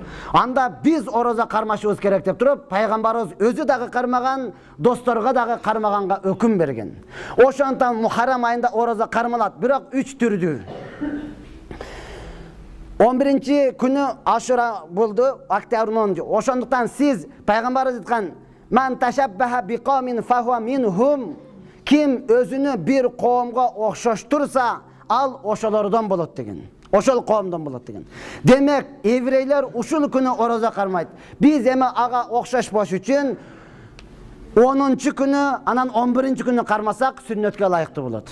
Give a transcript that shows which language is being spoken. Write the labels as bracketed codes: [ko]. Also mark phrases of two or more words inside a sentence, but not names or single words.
[ky] Анда биз ораза кармашыбыз керек" деп туруп, пайгамбарыбыз өзү дагы кармаган, досторго дагы кармаганга өкүм берген. Ошондон Мухаррам айында ораза кармалат, бирок 3 түрдүү. 11-чи күнү Ашура болду, октябрдын 10-чу. Ошондуктан сиз пайгамбарыбыз айткан: [ar] "من تشبه بقوم فهو منهم." [ky] Ким өзүнү бир коомго окшоштурса, ал ошолордон болот деген. Ошол коомдон болот деген. Демек, еврейлер ушул күнү ораза кармайт. Биз эми ага окшошпош үчүн 10-чу күнү, анан 11-чи күнү кармасак сүннөткө ылайыктуу болот.